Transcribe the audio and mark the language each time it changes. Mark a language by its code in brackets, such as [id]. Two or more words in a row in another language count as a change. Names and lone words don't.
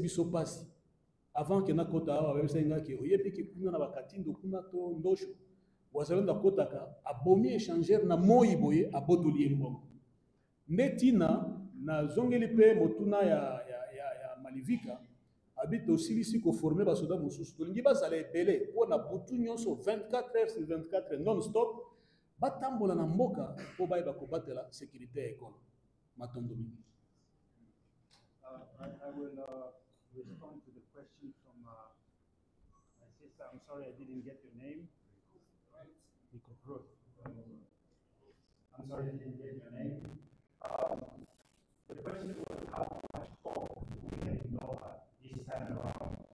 [ln] biso pasi [fr] avant que [ln] nakota awa babebisa ke oyebi ke kuna na bakatindo kuna to ndosho wazalenda kotaka abomi échangeur na moi boye abotoli ye mbongo nde tina na zongeli pe motuna ya malivika habite osilisi koforme basoda mosusu tolingi bazala ebele mpo na butu nyonso [fr] 24 heures sur 24 non stop [ln] batambola na mboka mpo bayeba kobatela sécurité ya ekolo matondo mingi. [en] I will respond to the question from my sister. I'm sorry I didn't get your name. I'm sorry I didn't get your name. The question was how much hope we can ignore this time around.